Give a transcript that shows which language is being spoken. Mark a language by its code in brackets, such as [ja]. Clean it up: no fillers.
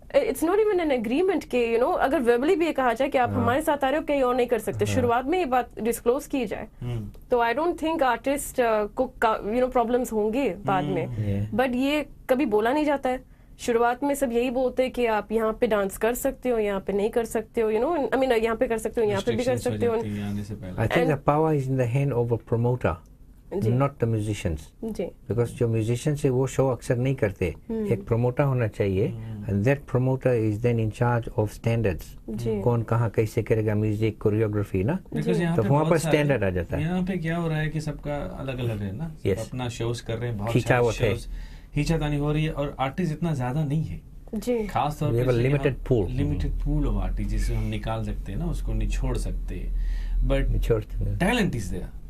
[en] it's not even an agreement [hi] के you know अगर verbally भी ये कहा जाए कि आप हमारे साथ आ रहे हो, कहीं और नहीं कर सकते, शुरुआत में ये बात डिस्क्लोज की जाए, तो [en] I don't think [hi] आर्टिस्ट को यू नो प्रॉब्लम्स होंगे बाद में। बट ये कभी बोला नहीं जाता है, शुरुआत में सब यही बोलते हैं कि आप यहाँ पे डांस कर सकते हो, यहाँ पे नहीं कर सकते हो, [en] you know I mean [hi] यहाँ पे कर सकते हो, यहाँ पे भी कर सकते हो। [en] I think the power is in the hand of a promoter, not the musicians. [hi] Because जो musicians है वो शो अक्सर नहीं करते, एक promoter होना चाहिए, [en] and that promoter is then in charge of standards. [hi] कौन कहाँ कैसे करेगा म्यूजिक, कोरियोग्राफी ना, तो वहाँ पर स्टैंडर्ड आ जाता है। यहाँ पे क्या हो रहा है कि सबका अलग अलग है ना, अपना शोज कर रहे हैं, बहुत खिंचावत है, खींचातानी हो रही है, और आर्टिस्ट इतना ज्यादा नहीं है जी, खास तौर पे [en] limited pool of artist [hi] जिसे हम निकाल सकते हैं ना, उसको निचोड़ सकते हैं, [en] But talent is there.